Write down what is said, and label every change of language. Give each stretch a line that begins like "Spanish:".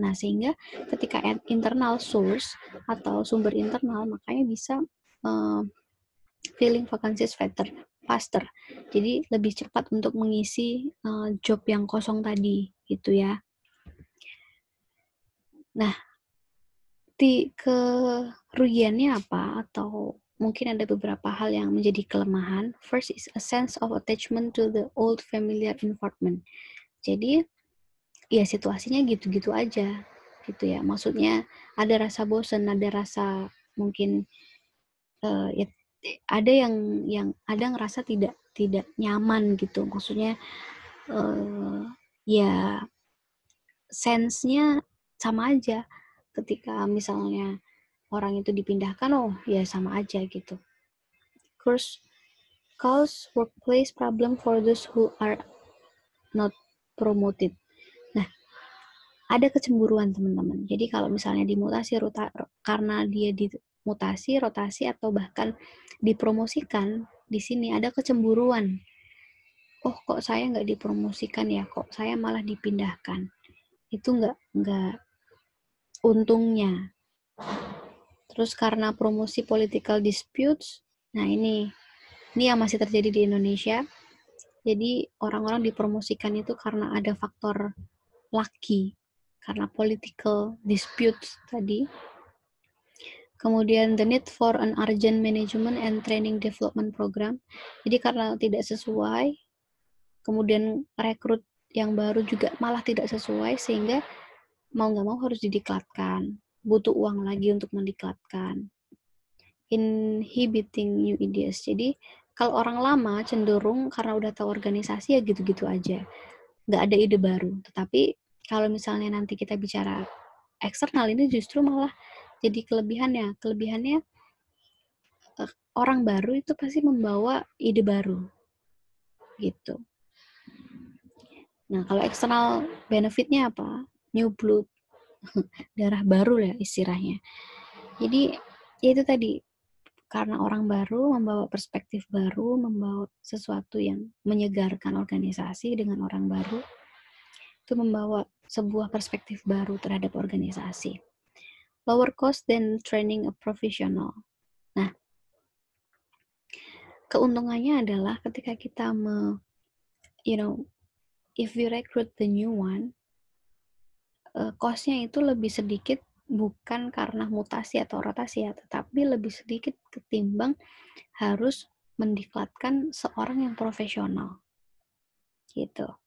Indonesian: Nah, sehingga ketika internal source atau sumber internal, makanya bisa
English: filling vacancies faster.
Indonesian: Jadi lebih cepat untuk mengisi job yang kosong tadi, gitu ya. Nah, kerugiannya apa? Atau mungkin ada beberapa hal yang menjadi kelemahan.
English: First is a sense of attachment to the old familiar environment.
Indonesian: Jadi, ya situasinya gitu-gitu aja, gitu ya. Maksudnya ada rasa bosan, ada rasa mungkin ya, ada yang ada ngerasa tidak nyaman gitu. Maksudnya ya sense-nya sama aja ketika misalnya orang itu dipindahkan, oh ya sama aja gitu.
English: Terus cause workplace problem for those who are not promoted.
Indonesian: Nah, ada kecemburuan teman-teman. Jadi kalau misalnya dimutasi karena dia dimutasi, rotasi atau bahkan dipromosikan, di sini ada kecemburuan. Oh, kok saya nggak dipromosikan ya? Kok saya malah dipindahkan? Itu nggak untungnya. Terus karena promosi political disputes, nah ini yang masih terjadi di Indonesia. Jadi orang-orang dipromosikan itu karena ada faktor lucky, karena political disputes tadi.
English: Kemudian the need for an urgent management and training development program.
Indonesian: Jadi karena tidak sesuai, kemudian rekrut yang baru juga malah tidak sesuai, sehingga mau nggak mau harus didiklatkan. Butuh uang lagi untuk mendiklatkan.
English: Inhibiting new ideas.
Indonesian: Jadi kalau orang lama cenderung karena udah tahu organisasi ya gitu-gitu aja, nggak ada ide baru. Tetapi kalau misalnya nanti kita bicara eksternal, ini justru malah jadi kelebihannya orang baru itu pasti membawa ide baru gitu. Nah, kalau eksternal benefitnya apa? New blood, darah baru ya istilahnya. Jadi ya itu tadi, karena orang baru membawa perspektif baru, membawa sesuatu yang menyegarkan organisasi dengan orang baru, itu membawa sebuah perspektif baru terhadap organisasi.
English: Lower cost than training a professional.
Indonesian: Nah, keuntungannya adalah ketika kita
English: if we recruit the new one,
Indonesian: cost-nya itu lebih sedikit, bukan karena mutasi atau rotasi ya, tetapi lebih sedikit ketimbang harus mendiklatkan seorang yang profesional gitu.